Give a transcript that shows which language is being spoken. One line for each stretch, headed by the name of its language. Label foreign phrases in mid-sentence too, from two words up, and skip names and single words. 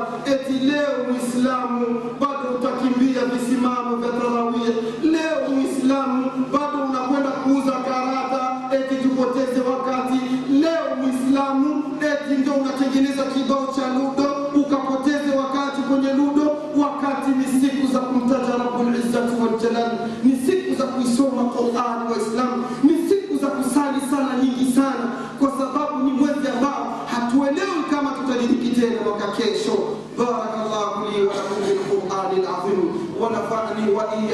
Swahili: Eti leo Muislamu bado utakimbia visimamo vya tarawih, leo Muislamu bado unakwenda kuuza karata eti tupoteze wakati, leo Muislamu eti ndio unatengeneza kibao cha ludo ukapoteze wakati kwenye ludo, wakati ni siku za kumtaja
Arabic: رب العزة والجلال,
Swahili: ni siku za kuisoma Qur'an. Waislamu, ni siku za kusali sala nyingi sana, kwa sababu ni mwezi ambao hatuelewi kama tutadiriki tena mwaka kesho.
Arabic: بارك الله لي ولكم بالقرآن العظيم ونفعني وإياكم